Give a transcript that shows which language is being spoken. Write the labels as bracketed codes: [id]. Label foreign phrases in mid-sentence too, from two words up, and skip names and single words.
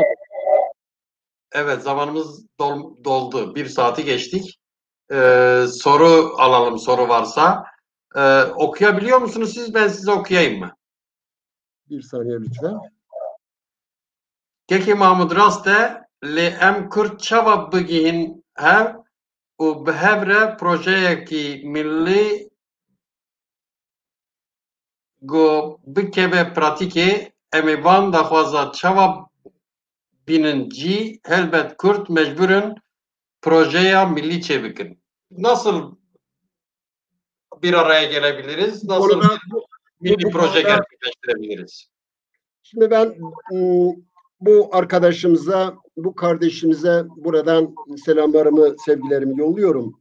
[tr] Evet, zamanımız doldu. 1 saati geçtik. Soru alalım, soru varsa. Okuyabiliyor musunuz siz? Ben size okuyayım mı? Bir saniye lütfen. [ku] Keki Mahmud Raste li em Kürt çava bigihin hev û bi hev re projeyekî millî got bikeve pratîkê em ê van daxwaza çava bînin cî helbet Kürt mecbûr in projeya millî çêbikin. [tr] Nasıl bir araya gelebiliriz? Nasıl bir milli proje gerçekleştirebiliriz? Şimdi ben bu arkadaşımıza, bu kardeşimize buradan selamlarımı, sevgilerimi yolluyorum.